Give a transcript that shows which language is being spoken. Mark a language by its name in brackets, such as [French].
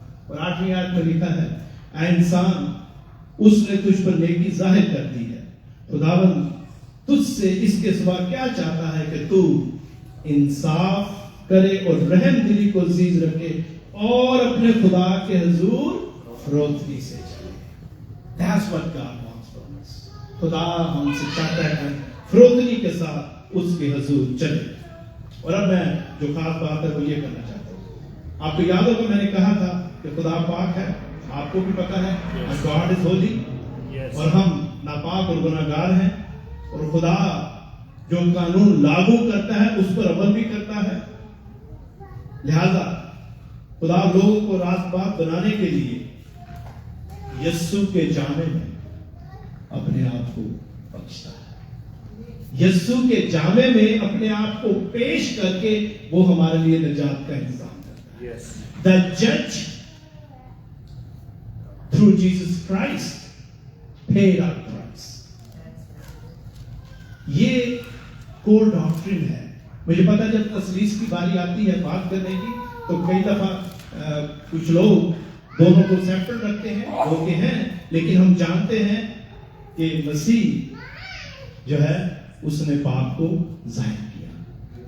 [Hindi] और 8वीं आयत में लिखा है, ऐ इंसान, उसने तुझ पर नेकी जाहिर कर दी है, खुदावन तुझसे इसके सिवा क्या चाहता है कि तू इंसाफ करे और रहम दिली को अजीज रखे और अपने खुदा के हुजूर फरोख्ती से चले। [English] That's what God wants from us. [Hindi] खुदा हमसे चाहता है फरोख्ती के साथ उसके हुजूर चले। और अब मैं जो खास बात है वो ये करना चाहता हूँ। आपको याद होगा मैंने कहा था कि खुदा पाक है, आपको भी पता है, [English] God is holy, [Hindi] और हम नापाक और गुनाहगार हैं, और खुदा जो कानून लागू करता है उस पर अमल भी करता है। लिहाजा खुदा लोगों को रास्तबाज बनाने के लिए यीशु के जामे में अपने आप को बख्शता है। यस्सु के जामे में अपने आप को पेश करके वो हमारे लिए निजात का इंतजाम करता है। [English] Yes. The judge through Jesus Christ paid our price. [Hindi] ये कोर डॉक्ट्रिन है। मुझे पता है जब तसलीस की बारी आती है बात करने की तो कई दफा कुछ लोग दोनों को सेपरेट रखते हैं, होते हैं, लेकिन हम जानते हैं कि मसीह जो है उसने पाप को जाहिर किया।